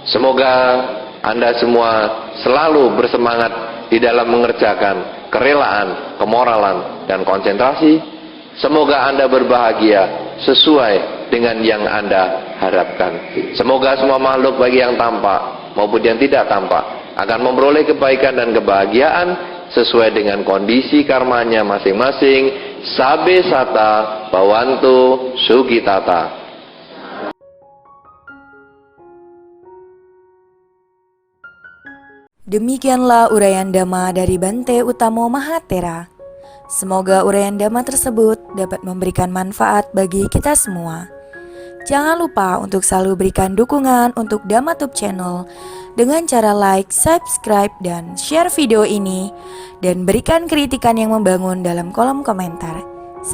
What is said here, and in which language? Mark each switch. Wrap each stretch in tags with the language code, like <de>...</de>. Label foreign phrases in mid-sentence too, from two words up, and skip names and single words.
<id>Semoga Anda semua selalu bersemangat di dalam mengerjakan kerelaan, kemoralan, dan konsentrasi. Semoga Anda berbahagia sesuai dengan yang Anda harapkan. Semoga semua makhluk baik yang tampak maupun yang tidak tampak akan memperoleh kebaikan dan kebahagiaan sesuai dengan kondisi karmanya masing-masing.</id> <pi>Sabe sata bawantu sugitata.</pi> <id>Demikianlah uraian Dhamma dari Bante Utamo Mahathera. Semoga uraian Dhamma tersebut dapat memberikan manfaat bagi kita semua. Jangan lupa untuk selalu berikan dukungan untuk DhammaTube Channel dengan cara like, subscribe, dan share video ini, dan berikan kritikan yang membangun dalam kolom komentar.</id>